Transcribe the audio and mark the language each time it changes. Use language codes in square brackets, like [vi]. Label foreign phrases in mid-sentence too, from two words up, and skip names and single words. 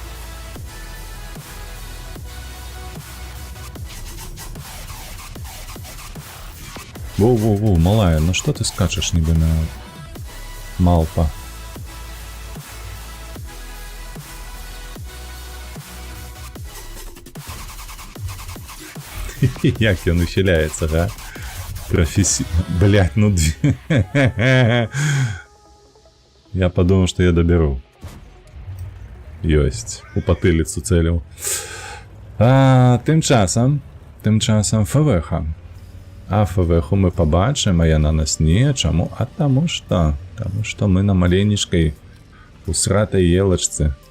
[be] Воу, малая, ну што ты скачаш нібы на малпа? Як ён ухиляецца, га? [ru] Блядь, ну... Я подумал, что я доберу. [be] Ёсць. У патыліцу цэліў. Тым часам ФВХ. А ФВХу мы побачым, а яна нас не. Чаму? А таму што мы на маленечкай усратай елачцы.